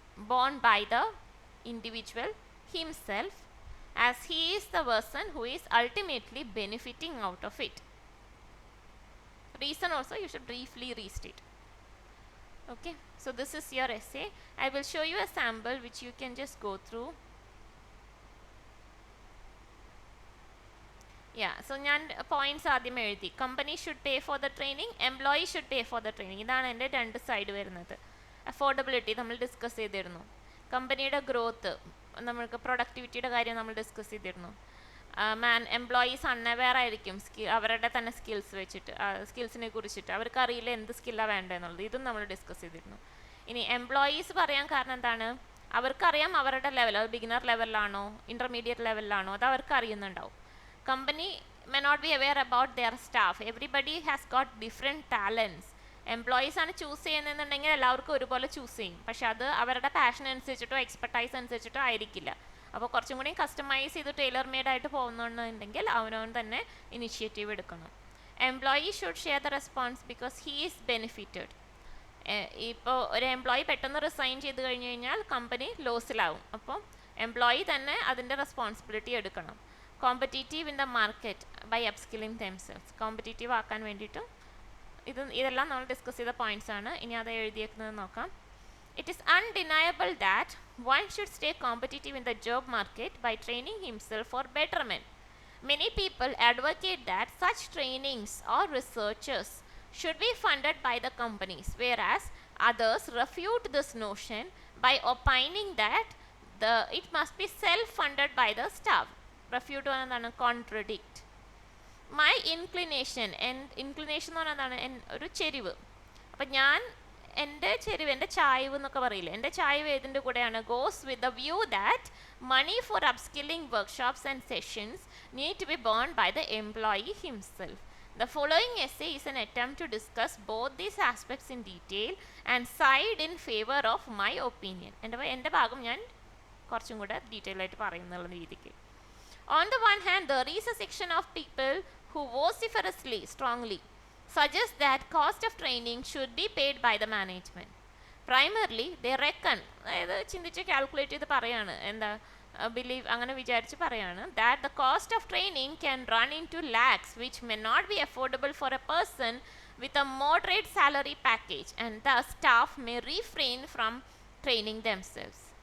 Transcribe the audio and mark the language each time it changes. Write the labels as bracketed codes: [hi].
[en] borne by the individual himself, as he is the person who is ultimately benefiting out of it. Reason also you should briefly restate. Okay, so this is your essay. I will show you a sample which you can just go through. Yeah, so [ml] ഞാൻ points ആദ്യം എഴുതി. [en] Company should pay for the training, employee should pay for the training. [ml] ഇതാണ് എൻ്റെ രണ്ട് side വരുന്നത്. Affordability നമ്മൾ discuss ചെയ്തിരുന്നു. കമ്പനിയുടെ ഗ്രോത്ത്, നമ്മൾക്ക് പ്രൊഡക്ടിവിറ്റിയുടെ കാര്യം നമ്മൾ ഡിസ്കസ് ചെയ്തിരുന്നു. എംപ്ലോയീസ് അൺഅവെയർ ആയിരിക്കും അവരുടെ തന്നെ സ്കിൽസിനെ കുറിച്ചിട്ട് അവർക്കറിയില്ല എന്ത് സ്കില്ലാണ് വേണ്ടതെന്നുള്ളത്. ഇതും നമ്മൾ ഡിസ്കസ് ചെയ്തിരുന്നു. ഇനി എംപ്ലോയീസ് പറയാൻ കാരണം എന്താണ്? അവർക്കറിയാം അവരുടെ ലെവൽ, അത് ബിഗിനർ ലെവലിലാണോ ഇൻ്റർമീഡിയറ്റ് ലെവലിലാണോ അത് അവർക്ക് അറിയുന്നുണ്ടാവും. [en] Company may not be aware about their staff. Everybody has got different talents. [ml] Employees ആണ് ചൂസ് ചെയ്യുന്നതെന്നുണ്ടെങ്കിൽ എല്ലാവർക്കും ഒരുപോലെ ചൂസ് ചെയ്യും. പക്ഷെ അത് അവരുടെ പാഷൻ അനുസരിച്ചിട്ടോ എക്സ്പെർട്ടൈസ് അനുസരിച്ചിട്ടോ ആയിരിക്കില്ല. അപ്പോൾ കുറച്ചും കൂടി കസ്റ്റമൈസ് ചെയ്ത് ടൈലർ മെയ്ഡ് ആയിട്ട് പോകുന്നുണ്ടെങ്കിൽ അവനവൻ തന്നെ ഇനിഷ്യേറ്റീവ് എടുക്കണം. [en] Employee should share the response because he is benefited. [ml] ഇപ്പോൾ ഒരു എംപ്ലോയി പെട്ടെന്ന് റിസൈൻ ചെയ്ത് കഴിഞ്ഞ് കഴിഞ്ഞാൽ കമ്പനി ലോസിലാവും. അപ്പോൾ എംപ്ലോയി തന്നെ അതിൻ്റെ റെസ്പോൺസിബിലിറ്റി എടുക്കണം. [en] competitive in the market by upskilling themselves, [ml] competitive ആക്കാൻ വേണ്ടിയിട്ട് ഇതെല്ലാം നമ്മൾ ഡിസ്കസ് ചെയ്ത പോയിന്റ്സ് ആണ്. ഇനി അത് എഴുതിയേക്കുന്നത് നോക്കാം. [en] It is undeniable that one should stay competitive in the job market by training himself for betterment. Many people advocate that such trainings or researchers should be funded by the companies, whereas others refute this notion by opining that it must be self-funded by the staff. [ml] Refute ennaanu contradict. [en] My inclination [ml] എന്ന് പറഞ്ഞാൽ ഒരു ചെരിവ്. അപ്പം ഞാൻ എൻ്റെ ചെരിവ്, എൻ്റെ ചായ്വ് എന്നൊക്കെ പറയില്ലേ, എൻ്റെ ചായ്വ് ഏതിൻ്റെ കൂടെയാണ്? [en] Goes with the view that money for upskilling workshops and sessions need to be borne by the employee himself. The following essay is an attempt to discuss both these aspects in detail and side in favor of my opinion. [ml] എൻ്റെ ഭാഗം ഞാൻ കുറച്ചും കൂടെ detail ആയിട്ട് പറയുന്നുള്ള രീതിക്ക്. [en] On the one hand, there is a section of people who vociferously, strongly suggest that cost of training should be paid by the management. Primarily, they reckon, [ml] അതായത് ചിന്തിച്ച് calculate ചെയ്ത് പറയാണ്, എന്താ ബിലീവ് അങ്ങനെ വിചാരിച്ച് പറയാണ്, [en] that the cost of training can run into lakhs which may not be affordable for a person with a moderate salary package, and thus staff may refrain from training themselves.